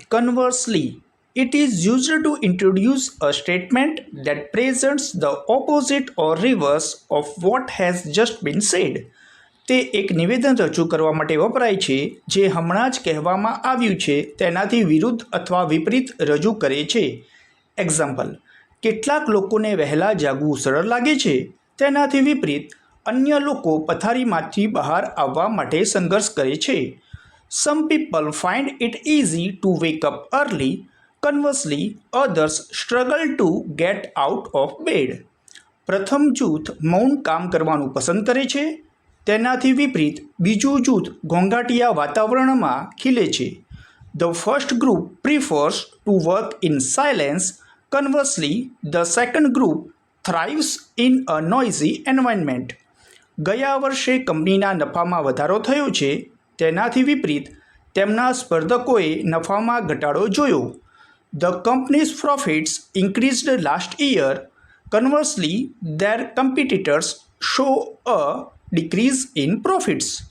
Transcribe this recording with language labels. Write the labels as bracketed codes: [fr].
[en] Conversely, it is used to introduce a statement that presents the opposite or reverse of what has just been said. [gu] તે એક નિવેદન રજૂ કરવા માટે વપરાય છે જે હમણાં જ કહેવામાં આવ્યું છે તેનાથી વિરુદ્ધ અથવા વિપરીત રજૂ કરે છે. એક્ઝામ્પલ: કેટલાક લોકોને વહેલા જાગવું સરળ લાગે છે, તેનાથી વિપરીત અન્ય લોકો પથારીમાંથી બહાર આવવા માટે સંઘર્ષ કરે છે. [en] Some people find it easy to wake up early. Conversely, others struggle to get out of bed. [gu] પ્રથમ જૂથ મૌન કામ કરવાનું પસંદ કરે છે, તેનાથી વિપરીત બીજું જૂથ ઘોંઘાટિયા વાતાવરણમાં ખીલે છે. [en] The first group prefers to work in silence. Conversely, the second group thrives in a noisy environment. [gu] ગયા વર્ષે કંપનીના નફામાં વધારો થયો છે, તેનાથી વિપરીત તેમના સ્પર્ધકોએ નફામાં ઘટાડો જોયો. [en] The company's profits increased last year. Conversely, their competitors show a decrease in profits.